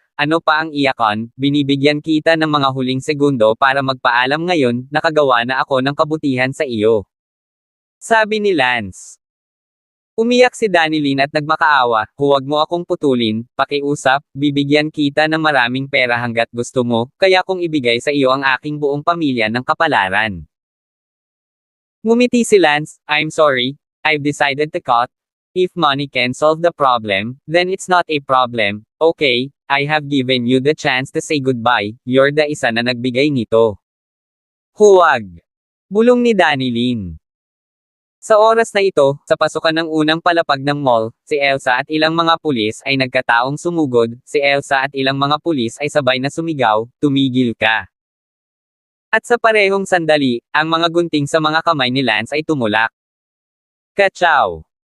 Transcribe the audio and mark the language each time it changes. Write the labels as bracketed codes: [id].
[tl] Ano pa ang iyakon? Binibigyan kita ng mga huling segundo para magpaalam ngayon, nakagawa na ako ng kabutihan sa iyo. Sabi ni Lance. Umiyak si Danilyn at nagmakaawa, huwag mo akong putulin, pakiusap, bibigyan kita ng maraming pera hanggat gusto mo, kaya kong ibigay sa iyo ang aking buong pamilya ng kapalaran. Ngumiti si Lance, [en] I'm sorry, I've decided to cut. If money can solve the problem, then it's not a problem, okay, I have given you the chance to say goodbye, you're the [tl] isa na nagbigay nito. Huwag! Bulong ni Danilyn. Sa oras na ito, sa pasukan ng unang palapag ng mall, si Elsa at ilang mga pulis ay nagkataong sumugod, si Elsa at ilang mga pulis ay sabay na sumigaw, tumigil ka. At sa parehong sandali, ang mga gunting sa mga kamay ni Lance ay tumulak. Kachaw!